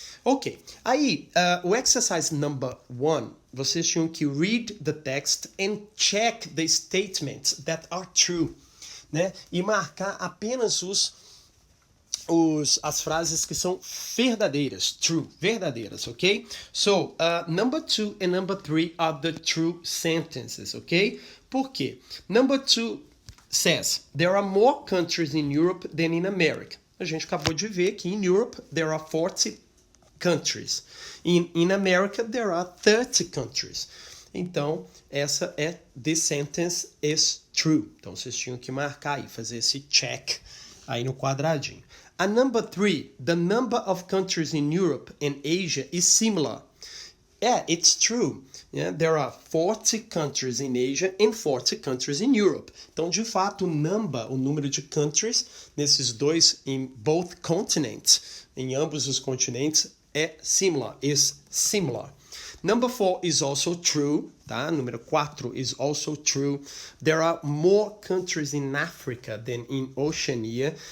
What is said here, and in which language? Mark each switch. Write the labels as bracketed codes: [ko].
[en] Ok, aí o exercise number 1, [pt] vocês tinham que [en] read the text and check the statements that are true, né? [pt] E marcar apenas as frases que são verdadeiras, true, verdadeiras, ok? [en] So, number 2 and number 3 are the true sentences, ok? [pt] Por quê? [en] Number 2 says, there are more countries in Europe than in America. [pt] A gente acabou de ver que [en] in Europe there are 40 countries. In America there are 30 countries. [pt] Então, essa [en] this sentence is true. [pt] Então, vocês tinham que marcar e fazer esse check aí no quadradinho. [en] A number 3, the number of countries in Europe and Asia is similar. Yeah, it's true. Yeah, there are 40 countries in Asia and 40 countries in Europe. [pt] Então, de fato, o número de countries nesses dois, [en] in both continents, [pt] em ambos os continentes, é similar, [en] is similar. Number 4 is also true, tá? Número 4 is also true. There are more countries in Africa than in Oceania.